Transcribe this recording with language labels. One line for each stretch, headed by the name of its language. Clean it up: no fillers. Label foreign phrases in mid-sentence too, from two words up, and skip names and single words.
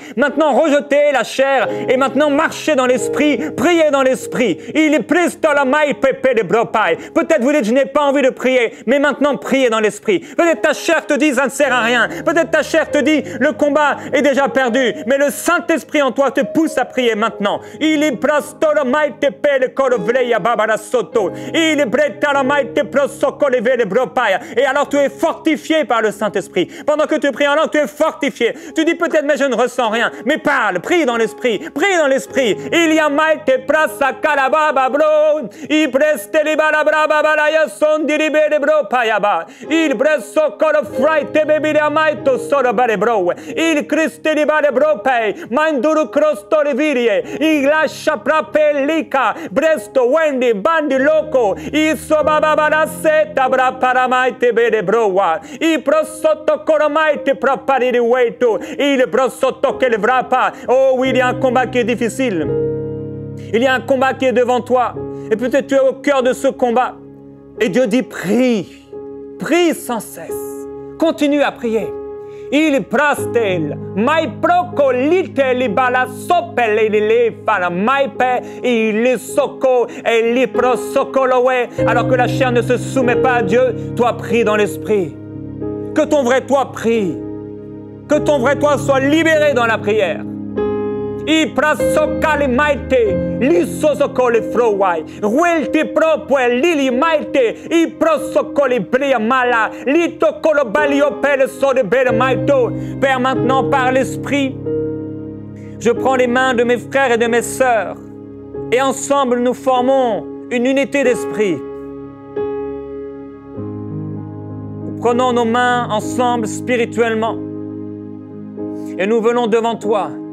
French: Maintenant, rejetez la chair, et maintenant, marchez dans l'esprit, priez dans l'esprit. Il est pris dans la maïte de bropai. Peut-être vous dites, je n'ai pas envie de prier, mais maintenant, priez dans l'esprit. Peut-être ta chair te dit, ça ne sert à rien. Peut-être ta chair te dit, le combat est déjà perdu, mais le Saint-Esprit en toi te pousse à prier maintenant. Il est prastoro maite pele korovleya babara soto. Il est bretara maite prosoko levele bropaya. Et alors tu es fortifié par le Saint-Esprit. Pendant que tu pries en langue, tu es fortifié. Tu dis peut-être, mais je ne ressens rien. Mais parle, prie dans l'Esprit. Prie dans l'Esprit. Il y a maite prasa kalababa bro. Il preste libala braba balaya son diribele bropaya ba. Il bresso kolo fraite bebile amaito solo bare bro. Il Christe libale bropay. Manduru crosto levirie. Il lascia prapellica. Bresto wendi bandi loco. Il sobaba balaseta bra paramaite bele broa. Il prosotto coromaite propariri weito. Il prosotto che le vrapa. Oh oui, il y a un combat qui est difficile. Il y a un combat qui est devant toi. Et peut-être tu es au cœur de ce combat. Et Dieu dit, prie. Prie sans cesse. Continue à prier. Il prastel, mai proco lite li bala sopele li le fala maipe, il soco et li prosocolowe. Alors que la chair ne se soumet pas à Dieu, toi prie dans l'esprit. Que ton vrai toi prie. Que ton vrai toi soit libéré dans la prière. I prasocale maite, li sosocole frowai, ruelti propue lili maite, i prosocole bria mala, li tocolo balio pele sode bere maito. Père, maintenant par l'Esprit, je prends les mains de mes frères et de mes sœurs, et ensemble nous formons une unité d'esprit. Nous prenons nos mains ensemble spirituellement, et nous venons devant toi.